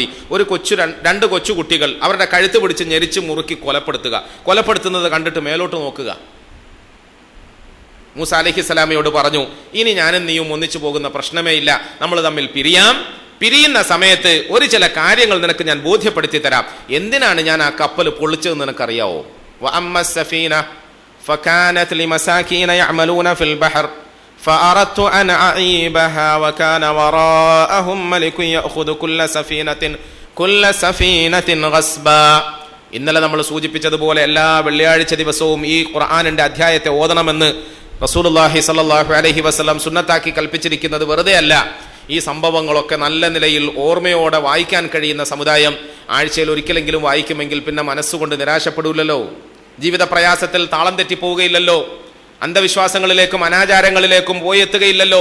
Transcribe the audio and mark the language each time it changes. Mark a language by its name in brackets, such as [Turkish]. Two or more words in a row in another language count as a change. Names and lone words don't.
[Malayalam] രണ്ട് കൊച്ചുകുട്ടികൾ അവരുടെ കഴുത്ത് പിടിച്ച് ഞെരിച്ച് മുറുക്കി കൊലപ്പെടുത്തുന്നത് കണ്ടിട്ട് മേലോട്ട് നോക്കുക. മൂസ അലൈഹിസ്സലാമയോട് പറഞ്ഞു, ഇനി ഞാനും നീയും ഒന്നിച്ചു പോകുന്ന പ്രശ്നമേ ഇല്ല, നമ്മൾ തമ്മിൽ പിരിയുന്ന സമയത്ത് ഒരു ചില കാര്യങ്ങൾ നിനക്ക് ഞാൻ ബോധ്യപ്പെടുത്തി തരാം. എന്തിനാണ് ഞാൻ ആ കപ്പൽ പൊളിച്ചതെന്ന് നിനക്കറിയാവോ? [Arabic] فكانت لمساكين يعملون في البحر فأردت أن أعيبها وكان وراءهم ملك يأخذ كل سفينة غصبا. [Malayalam] ഇന്നലെ നമ്മൾ സൂചിപ്പിച്ചതുപോലെ എല്ലാ വെള്ളിയാഴ്ച ദിവസവും ഈ ഖുർആനിന്റെ അധ്യായത്തെ ഓതണമെന്ന് [Arabic] رسول الله صلى الله عليه وسلم [Malayalam] സുന്നത്താക്കി കൽപ്പിച്ചിരിക്കുന്നത് വെറുതെ അല്ല. ഈ സംഭവങ്ങളൊക്കെ നല്ല നിലയിൽ ഓർമ്മയോടെ വായിക്കാൻ കഴിയുന്ന സമുദായം ആഴ്ചയിൽ ഒരിക്കലെങ്കിലും വായിക്കുമെങ്കിൽ പിന്നെ മനസ്സുകൊണ്ട് നിരാശപ്പെടൂലല്ലോ, ജീവിത പ്രയാസത്തിൽ താളം തെറ്റിപ്പോവുകയില്ലല്ലോ, അന്ധവിശ്വാസങ്ങളിലേക്കും അനാചാരങ്ങളിലേക്കും പോയി എത്തുകയില്ലല്ലോ.